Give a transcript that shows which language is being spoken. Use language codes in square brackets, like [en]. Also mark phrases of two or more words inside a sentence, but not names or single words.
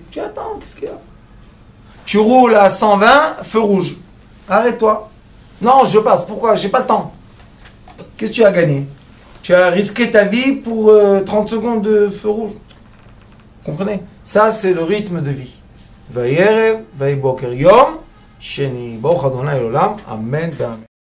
[fr] Tu attends, qu'est-ce qu'il y a? Tu roules à 120, feu rouge. Arrête-toi. Non, je passe. Pourquoi? J'ai pas le temps. Qu'est-ce que tu as gagné? Tu as risqué ta vie pour 30 secondes de feu rouge. Comprenez? Ça, c'est le rythme de vie. [he] ויערב ויבקר יום שני ברוך אדוני לעולם אמן אמן.